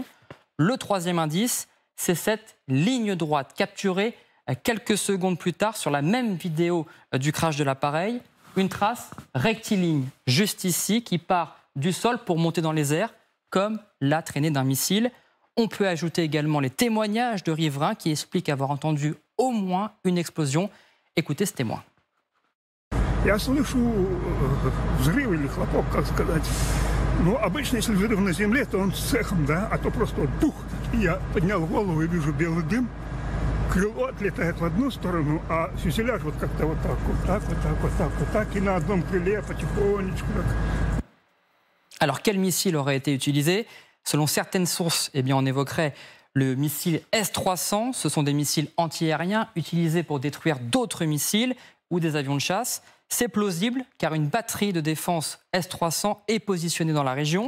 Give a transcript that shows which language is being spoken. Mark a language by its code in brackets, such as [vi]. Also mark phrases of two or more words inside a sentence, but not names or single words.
[fr] Le troisième indice, c'est cette ligne droite capturée quelques secondes plus tard sur la même vidéo du crash de l'appareil. Une trace rectiligne, juste ici, qui part du sol pour monter dans les airs, comme la traînée d'un missile. On peut ajouter également les témoignages de riverains qui expliquent avoir entendu au moins une explosion. Écoutez ce témoin. [ru] Я слышу взрыв или хлопок, как сказать. Но обычно, если взрыв на земле, то он с эхом, да, а то просто вот бух. Я поднял голову и вижу белый дым. Крыло отлетает в одну сторону, а фюзеляж вот как-то вот так, вот так, вот так, вот так, вот так, и на одном крыле потихонечку. [fr] Alors, quel missile aurait été utilisé? Selon certaines sources, eh bien, on évoquerait le missile S-300. Ce sont des missiles antiaériens utilisés pour détruire d'autres missiles ou des avions de chasse. C'est plausible car une batterie de défense S-300 est positionnée dans la région.